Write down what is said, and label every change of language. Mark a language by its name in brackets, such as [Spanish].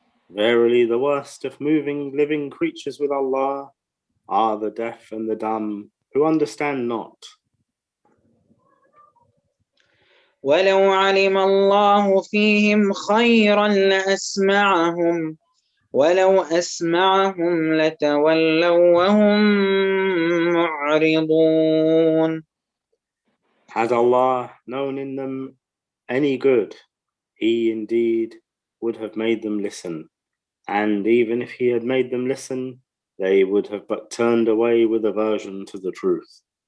[English] Verily, the worst of moving living creatures with Allah are the deaf and the dumb who understand not. [Arabic] ولو علم الله فيهم خيرا لأسمعهم ولو أسمعهم لتولوا وهم معرضون. [English] Had Allah known in them any good, He indeed would have made them listen. And even if He had made them listen, they would have but turned away with aversion to the truth.